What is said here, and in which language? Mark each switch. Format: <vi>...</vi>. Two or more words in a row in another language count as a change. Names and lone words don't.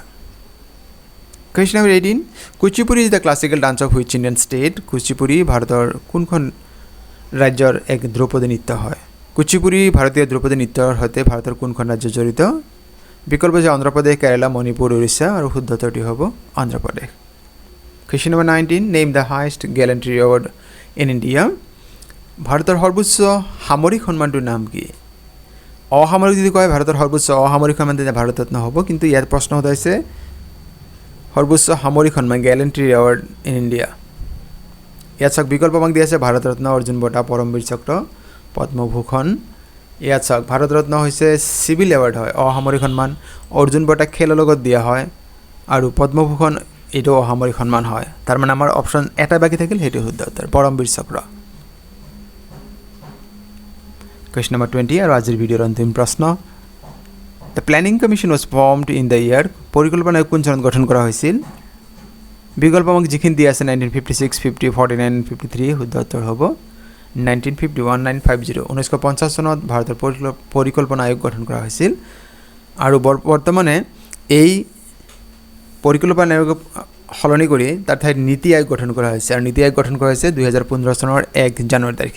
<en>Question number 18, Kuchipudi is the classical dance of which Indian state?</en> <as>কুচিপুড়ি ভাৰতৰ কোনখন ৰাজ্যৰ এক ধ্ৰুপদী নৃত্য হয়? কুচিপুড়ি ভাৰতীয় ধ্ৰুপদী নৃত্যৰ সৈতে ভাৰতৰ কোনখন ৰাজ্য জড়িত? বিকল্প হৈছে অন্ধ্ৰপ্ৰদেশ, কেৰালা, মণিপুৰ, উৰিষ্যা। আৰু শুদ্ধ উত্তৰটি হ'ব অন্ধ্ৰপ্ৰদেশ।</as> <en>Question number 19, name the highest gallantry award in India.</en> <as>ভাৰতৰ সৰ্বোচ্চ সামৰিক সন্মানটোৰ নাম কি? অসামৰিক যদি কয় ভাৰতৰ সৰ্বোচ্চ অসামৰিক সন্মান তেতিয়া ভাৰতৰত্ন হ'ব, কিন্তু ইয়াত প্ৰশ্ন হৈছে সৰ্বোচ্চ সামৰিক সন্মান</as> <en>gallantry award in India.</en> <as>ইয়াত চাওক বিকল্প আমাক দিয়া আছে ভাৰতৰত্ন, অৰ্জুন বঁটা, পৰমবীৰ চক্ৰ, পদ্মভূষণ। ইয়াত চাওক ভাৰতৰত্ন হৈছে</as> <en>civil award</en> <as>হয়, অসামৰিক সন্মান, অৰ্জুন বঁটা খেলৰ লগত দিয়া হয়, আৰু পদ্মভূষণ এইটো অসামৰিক সন্মান হয়। তাৰ মানে আমাৰ অপশ্যন এটা বাকী থাকিল, সেইটো শুদ্ধ উত্তৰ পৰমবীৰ চক্ৰ।</as> <en>Question number 20</en> <as>আৰু আজিৰ ভিডিঅ'ৰ অন্তিম প্ৰশ্ন।</as> <en>The Planning Commission was formed in the year,</en> <as>পৰিকল্পনা আয়োগ কোন চনত গঠন কৰা হৈছিল? বিকল্প আমাক যিখিনি দিয়া আছে 1956, 50, 49, 53, শুদ্ধ উত্তৰ হ'ব 1950, 1950। 1950 চনত ভাৰতৰ পৰিকল্পনা আয়োগ গঠন কৰা হৈছিল, আৰু বৰ্তমানে এই পৰিকল্পনা আয়োগক সলনি কৰি তাৰ ঠাইত নীতি আয়োগ গঠন কৰা হৈছে, আৰু নীতি আয়োগ গঠন কৰা হৈছে 2015 চনৰ 1 জানুৱাৰী তাৰিখে।</as>